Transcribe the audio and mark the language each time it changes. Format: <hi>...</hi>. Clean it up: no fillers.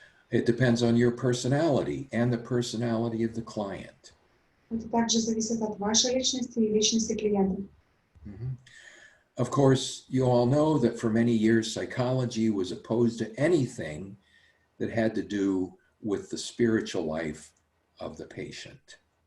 <en>It depends on your personality and the personality of the client.</en> <ru>Это также зависит от вашей личности и личности клиента.</ru> <en>Of course, you all know that for many years, psychology was opposed to anything that had to do with the spiritual life of the patient.</en>